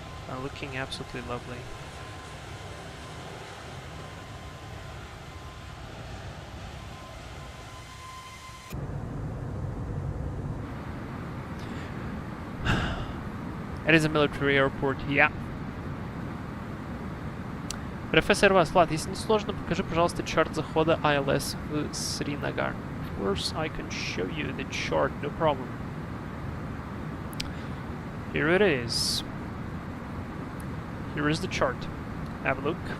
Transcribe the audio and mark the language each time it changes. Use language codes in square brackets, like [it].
[en] Are looking absolutely lovely. It is a military airport, yeah. [ru] Профессор Васлав, если не сложно, покажи, пожалуйста, чарт захода ILS в Srinagar. [en] Of course, I can show you the chart, no problem. Here it is. Here is the chart. Have a look.